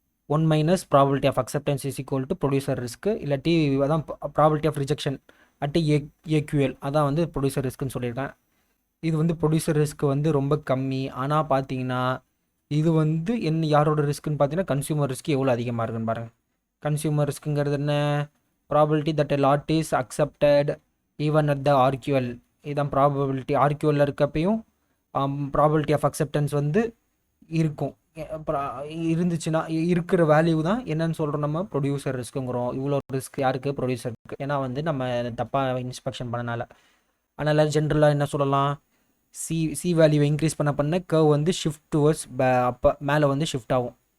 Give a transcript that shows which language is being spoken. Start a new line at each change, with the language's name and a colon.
Tamil: 1 - probability of acceptance = producer risk. இல்லாட்டி அதான் probability of rejection at ஏக்யூஎல் அதான் வந்து ப்ரொடியூசர் ரிஸ்க்குன்னு சொல்லியிருக்கேன். இது வந்து ப்ரொடியூசர் ரிஸ்க் வந்து ரொம்ப கம்மி. ஆனால் பார்த்தீங்கன்னா இது வந்து யாரோட ரிஸ்க்குன்னு பார்த்தீங்கன்னா கன்சியூமர் ரிஸ்க் எவ்வளோ அதிகமாக இருக்குன்னு பாருங்கள். கன்சியூமர் ரிஸ்க்குங்கிறது என்ன?
English: Probability that a lot is accepted even at the RQL.
Tamil: இதுதான் ப்ராபபிலிட்டி. ஆர்கியூஎல்ல இருக்கப்பையும் ப்ராபபிலிட்டி ஆஃப் அக்செப்டன்ஸ் வந்து இருக்கும். இருந்துச்சுன்னா இருக்கிற வேல்யூ தான் என்னன்னு சொல்கிறோம், நம்ம ப்ரொடியூசர் ரிஸ்க்குங்கிறோம். இவ்வளோ ரிஸ்க் யாருக்கு? ப்ரொடியூசருக்கு. ஏன்னா வந்து நம்ம தப்பாக இன்ஸ்பெக்ஷன் பண்ணனால. அதனால் ஜென்ரலாக என்ன சொல்லலாம், சி வேல்யூவை இன்க்ரீஸ் பண்ண கர்வ் வந்து ஷிஃப்ட் டுவர்ட்ஸ் அப்போ மேலே வந்து ஷிஃப்ட் ஆகும்.